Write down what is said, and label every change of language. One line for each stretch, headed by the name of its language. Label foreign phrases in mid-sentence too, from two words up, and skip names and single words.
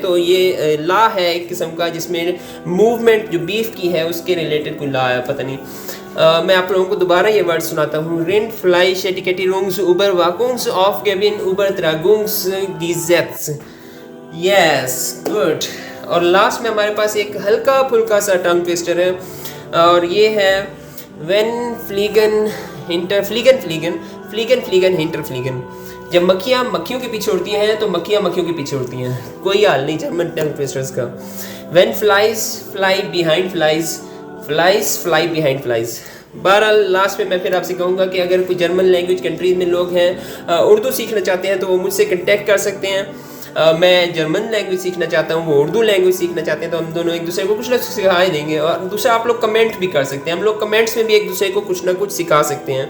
Hindi: तो ये लॉ है एक किस्म का, जिसमें मूवमेंट जो बीफ की है उसके रिलेटेड कोई लॉ है, पता नहीं. मैं आप लोगों को दोबारा ये वर्ड सुनाता हूँ. Rindfleischetikettierungsüberwachungsaufgaben, Übertragungsgesetz.
English: yes, good.
Hindi: और लास्ट में हमारे पास एक हल्का फुल्का सा
English: tongue twister
Hindi: है, और ये है
German: Wenn fliegen hinter fliegen.
Hindi: जब मक्खियाँ मक्खियों के पीछे उड़ती हैं तो मक्खियाँ मक्खियों के पीछे उड़ती हैं. कोई हाल नहीं
English: German tongue twisters
Hindi: का.
English: When flies fly behind flies, flies fly behind flies.
Hindi: बहरहाल लास्ट में मैं फिर आपसे कहूँगा कि अगर कोई
English: German language countries
Hindi: में लोग हैं, उर्दू सीखना चाहते हैं, तो वो मुझसे कंटेक्ट कर सकते हैं. मैं
English: German language
Hindi: सीखना चाहता हूँ, वो
English: Urdu language
Hindi: सीखना चाहते हैं, तो हम दोनों एक दूसरे को कुछ ना कुछ सिखा ही देंगे. और दूसरा, आप लोग कमेंट भी कर सकते हैं. हम लोग कमेंट्स में भी एक दूसरे को कुछ ना कुछ सिखा सकते हैं.